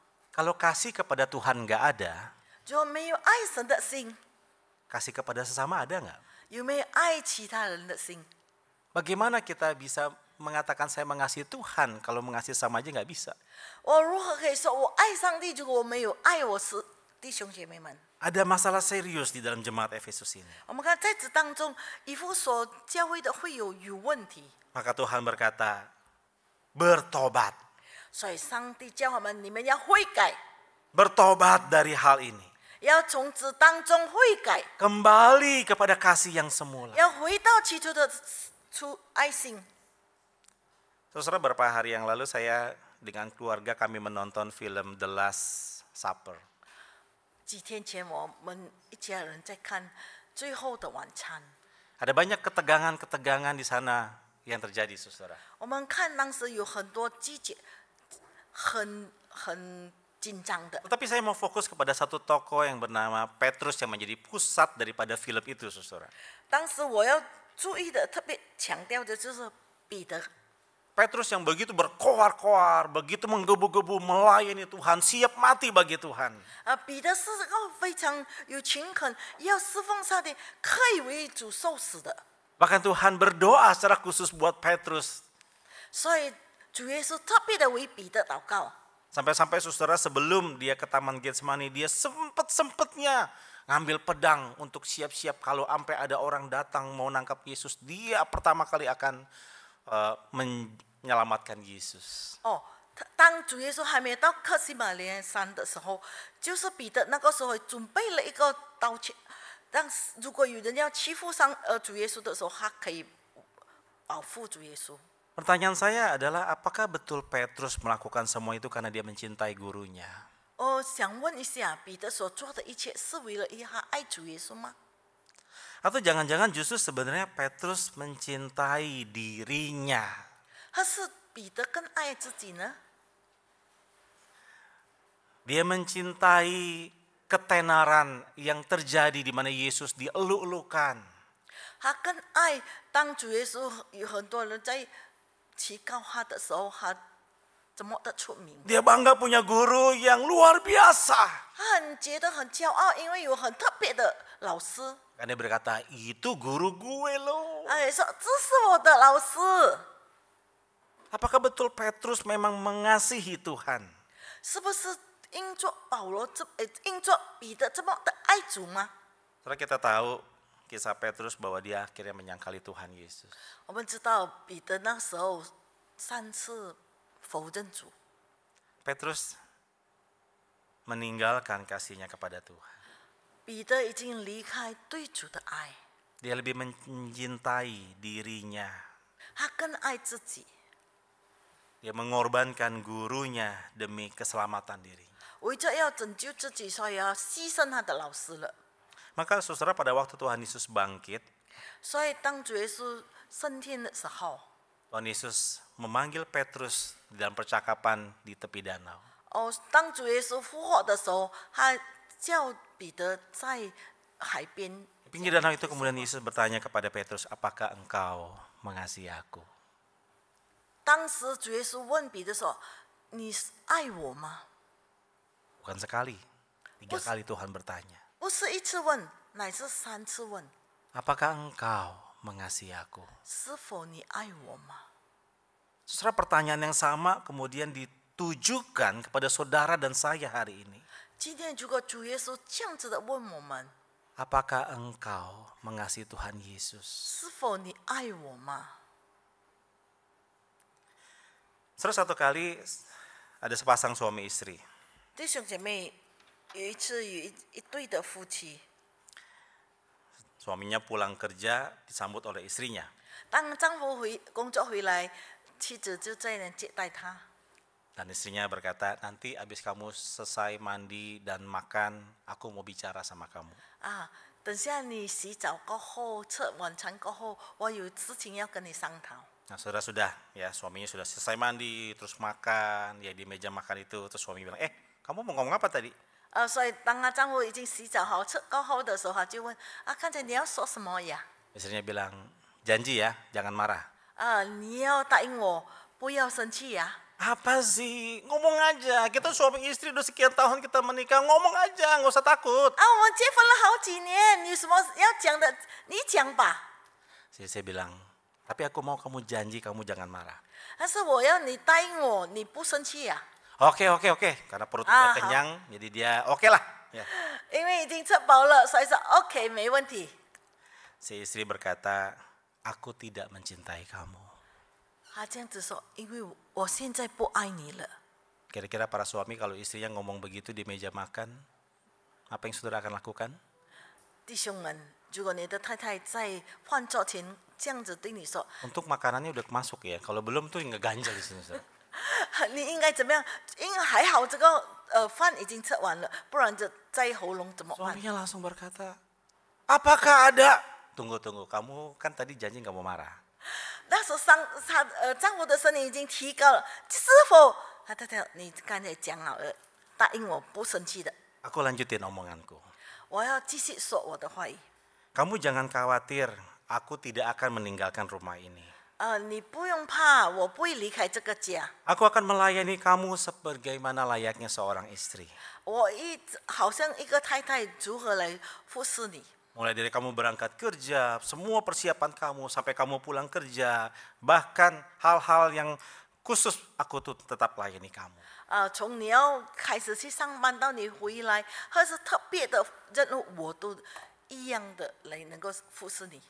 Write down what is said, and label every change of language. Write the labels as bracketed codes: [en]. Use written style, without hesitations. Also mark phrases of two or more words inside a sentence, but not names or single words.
[id] Kalau kasih kepada Tuhan nggak ada, [zh] 就没有爱神的心， [id] kasih kepada sesama ada nggak? [zh] 有没有爱其他人的心？ [id] Bagaimana kita bisa mengatakan saya mengasihi Tuhan kalau mengasihi sama aja nggak bisa? [zh] 我如何可以说我爱上帝？如果我没有爱我是弟兄姐妹们， [id] Ada masalah serius di dalam jemaat Efesus ini. [zh] 我们看在这当中，以弗所教会的会有问题， [id] Maka Tuhan berkata, bertobat. [zh] 所以上帝叫我们，你们要悔改， [id] Bertobat dari hal ini. [zh] 要从这当中悔改， [id] Kembali kepada kasih yang semula. [zh] 要回到起初的爱心。 [id] Saudara, beberapa hari yang lalu saya dengan keluarga kami menonton film The Last Supper. [zh] 几天前，我们一家人在看《最后的晚餐》， [id] Ada banyak ketegangan-ketegangan di sana yang terjadi, saudara. [zh] 我们看当时有很多季节，很紧张的。 [id] Tetapi saya mau fokus kepada satu tokoh yang bernama Petrus yang menjadi pusat daripada film itu, saudara. [zh] 当时我要注意的，特别强调的就是彼得。 [id] Petrus yang begitu berkoar-koar, begitu menggebu-gebu melayani Tuhan, siap mati bagi Tuhan. [zh] 彼得是个非常有勤恳，要侍奉上帝，可以为主受死的。 [id] Bahkan Tuhan berdoa secara khusus buat Petrus. [zh] 所以主耶稣特别的为彼得祷告。 [id] Sampai-sampai saudara sebelum dia ke Taman Getsemani, dia sempet-sempetnya ngambil pedang untuk siap-siap kalau sampai ada orang datang mau nangkap Yesus, dia pertama kali akan menyelamatkan Yesus. [zh] 哦，当主耶稣还没有到克西马尼山的时候，就是彼得那个时候准备了一个刀枪， 但是如果有人要欺负主耶稣的时候，他可以保护主耶稣。 [id] Pertanyaan saya adalah apakah betul Petrus melakukan semua itu karena dia mencintai gurunya? [zh] 我想问一下，彼得所做的一切是为了因为他爱主耶稣吗？ [id] Atau jangan-jangan justru sebenarnya Petrus mencintai dirinya? [zh] 还是彼得更爱自己呢？ [id] Dia mencintai ketenaran yang terjadi di mana Yesus dieluk-elukan. [zh] 他更爱当主耶稣有很多人在提高他的时候，他怎么的出名？ [id] Dia bangga punya guru yang luar biasa. [zh] 他觉得很骄傲，因为有很特别的老师。 [id] Karena dia berkata, itu guru gue loh. [zh] 哎，说这是我的老师。 [id] Apakah betul Petrus memang mengasihi Tuhan? [zh] 是不是因着因着彼得这么的爱主吗？ [id] Setelah kita tahu kisah Petrus bahwa dia akhirnya menyangkali Tuhan Yesus. [zh] 我们知道彼得那时候3次否认主， [id] Petrus meninggalkan kasihnya kepada Tuhan. [zh] 彼得已经离开对主的爱， [id] Dia lebih mencintai dirinya. [zh] 他更爱自己。 [id] Dia mengorbankan gurunya demi keselamatan diri. [zh] 为着要拯救自己，所以要牺牲他的老师了。 [id] Maka saudara pada waktu Tuhan Yesus bangkit, [zh] 所以当主耶稣升天的时候， [id] Tuhan Yesus memanggil Petrus di dalam percakapan di tepi danau. [zh] 当主耶稣复活的时候，他叫彼得在海边。 [id] Di pinggir danau itu kemudian Yesus bertanya kepada Petrus, apakah engkau mengasihi aku? [zh] 当时主耶稣问彼得说：“你爱我吗？” [id] Bukan sekali, 3 kali Tuhan bertanya. [zh] 不是一次问，乃是3次问： [id] Apakah engkau mengasihi aku? [zh] 是否你爱我吗？ [id] Saudara, pertanyaan yang sama kemudian ditujukan kepada saudara dan saya hari ini. [zh] 今天如果主耶稣这样子的问我们， [id] Apakah engkau mengasihi Tuhan Yesus? [zh] 是否你爱我吗？ [id] Saudara, satu kali ada sepasang suami istri. [zh] 弟兄姐妹，有一次有一对的夫妻， [id] Suaminya pulang kerja disambut oleh istrinya. [zh] 当丈夫工作回来，妻子就在那接待他。 [id] Dan istrinya berkata, nanti abis kamu selesai mandi dan makan, aku mau bicara sama kamu. [zh] 等下你洗澡过后，吃晚餐过后，我有事情要跟你商讨。 [id] Nah, saudara sudah, ya suaminya sudah selesai mandi, terus makan, ya di meja makan itu, terus suami bilang, kamu mau ngomong apa tadi? [zh] 所以当他丈夫已经洗澡好、吃过后的时候，他就问：刚才你要说什么呀？ [id] Istrinya bilang, janji ya, jangan marah. [zh] 你要答应我，不要生气呀。 [id] Apa sih? Ngomong aja, kita suami istri udah sekian tahun kita menikah, ngomong aja, nggak usah takut. [zh] 我们结婚了好几年，你有什么要讲的，你讲吧。 [id] Saya bilang, tapi aku mau kamu janji kamu jangan marah. [zh] 但是我要你答应我，你不生气呀。 [id] Oke, karena perut udah kenyang, jadi dia oke lah. Ya. [zh] 因为已经吃饱了，所以说 OK 没问题。 [id] Si istri berkata, aku tidak mencintai kamu. [zh] 他这样子说，因为我现在不爱你了。 [id] Kira-kira para suami kalau istrinya ngomong begitu di meja makan, apa yang saudara akan lakukan? [zh] 弟兄们，如果你的太太在饭桌前这样子对你说， [id] Untuk makanannya udah masuk ya, kalau belum tuh nggak ganjal di sini. Saudara. [zh] 你应该怎么样？因为还好这个饭已经吃完了，不然就在喉咙怎么办？ [id] Suaminya langsung berkata, apakah ada? Tunggu, kamu kan tadi janji nggak mau marah. [zh] 那时候丈夫的声音已经提高了，是否？他太太，你刚才讲好了，答应我不生气的。 [id] Aku lanjutin omonganku. [zh] 我要继续说我的话语。 [id] Kamu jangan khawatir, aku tidak akan meninggalkan rumah ini. [zh] 你不用怕，我不会离开这个家。 [id] Aku akan melayani kamu sebagaimana layaknya seorang istri. [zh] 我好像一个太太如何来服侍你。 [id] Mulai dari kamu berangkat kerja, semua persiapan kamu sampai kamu pulang kerja, bahkan hal-hal yang khusus aku tuh tetap layani kamu. [zh] 从你要开始去上班到你回来，或是特别的任务，我都一样的来能够服侍你。